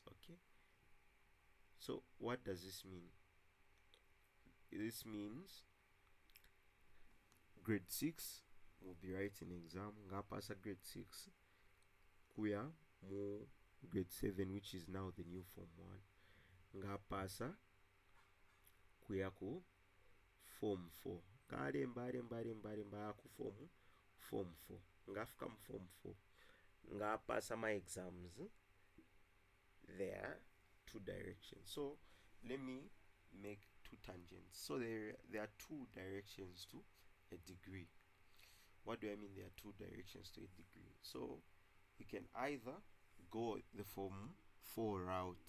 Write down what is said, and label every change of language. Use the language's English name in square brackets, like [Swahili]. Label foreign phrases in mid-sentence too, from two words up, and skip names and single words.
[English] Okay. So what does this mean? This means grade 6 will be writing exam [Bemba] ngapasa grade 6 kuya mu grade 7, [English] which is now the new form 1, [Bemba] ngapasa kuya ku form 4, ngalemba ku form 4, ngafika mu form 4 ngapasa [English] my exams. There are 2 directions. So let me make 2 tangents. So there are 2 directions to a degree. What do I mean there are 2 directions to a degree? So you can either go the form 4 route.